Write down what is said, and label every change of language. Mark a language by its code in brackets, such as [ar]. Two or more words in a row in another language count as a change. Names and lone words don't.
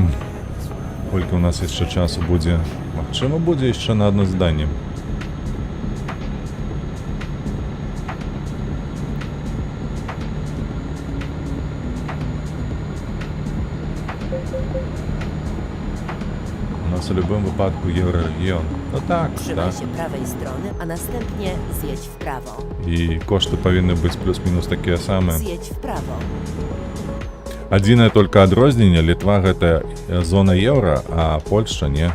[be] Колькі у нас яшчэ часу будзе? Магчыма, будзе яшчэ на одно заданне. [uk] У нас у будь-якому випадку єврорегіон. Ну так, [pl] Trzymaj [uk] так. [pl] się prawej strony, a następnie zjedź w prawo. [uk] І кошти повинні бути плюс-мінус такі самі. [pl] Zjedź w prawo. [be] Адзінае толькі адрозненне, Літва гэта зона еўра, а Польшча не.